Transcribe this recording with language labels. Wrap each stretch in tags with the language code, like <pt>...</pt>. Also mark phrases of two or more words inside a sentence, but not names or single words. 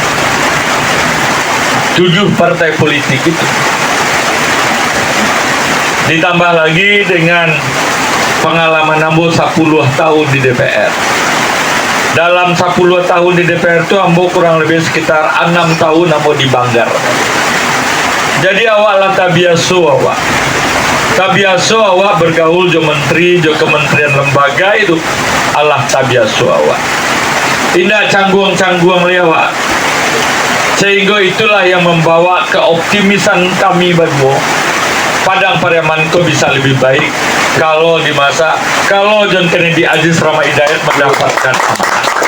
<id>7 partai politik itu. Ditambah lagi dengan pengalaman Ambo 10 tahun di DPR. Dalam 10 tahun di DPR itu Ambo kurang lebih sekitar 6 tahun Ambo di Banggar.</id> <min>Jadi awak lah tabiaso awak. Tabiaso awak bergaul jo menteri, jo kementerian lembaga itu Allah tabiaso awak.</min> <id>Tidak canggung-canggung lewat. Sehingga itulah yang membawa keoptimisan kami berdua. Padang Pariaman itu bisa lebih baik kalau John Kennedy Aziz Rama Hidayat mendapatkan amanah.</id>